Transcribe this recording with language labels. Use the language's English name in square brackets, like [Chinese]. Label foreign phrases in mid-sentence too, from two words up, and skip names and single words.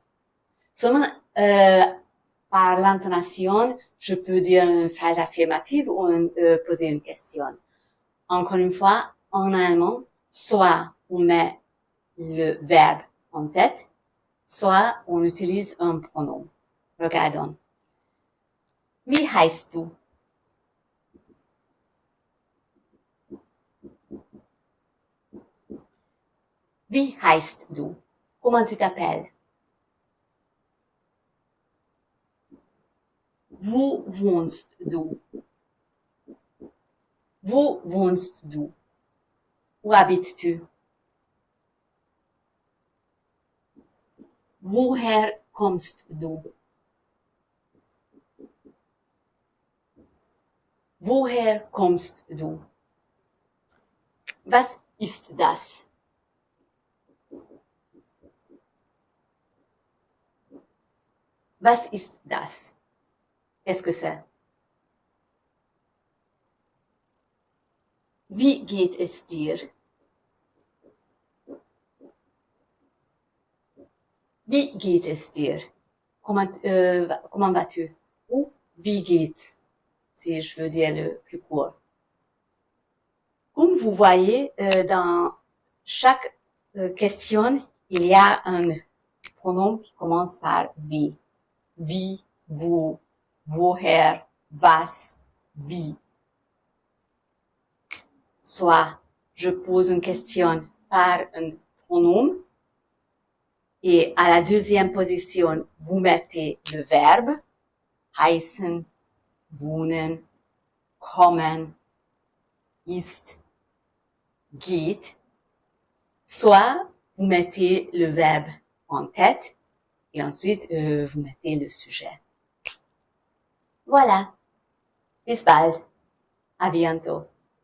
[French] Seulement, par l'intonation, je peux dire une phrase affirmative ou poser une question. Encore une fois, en allemand, soit on met le verbe en tête, soit on utilise un pronom. Regardons. [German] Wie heißt du? Wie heißt du? [French] Comment tu t'appelles? [German] Wo wohnst du? Wo wohnst du? [French] Où habites-tu? [German] Woher kommst du? Woher kommst du? Was ist das? Was ist das? [French] Qu'est-ce que c'est? [German] Wie geht es dir? Wie geht es dir? [French] Comment vas-tu? Ou [German] wie geht's? [French] Si je veux dire le plus court. Comme vous voyez, dans chaque question, il y a un pronom qui commence par wie. [German] Wie, wo, woher, was, wie. [French] Soit je pose une question par un pronom et à la deuxième position, vous mettez le verbe [German] heißen, wohnen, kommen, ist, geht. [French] Soit vous mettez le verbe en tête et ensuite vous mettez le sujet. Voilà. [German] Bis bald. [French] À bientôt.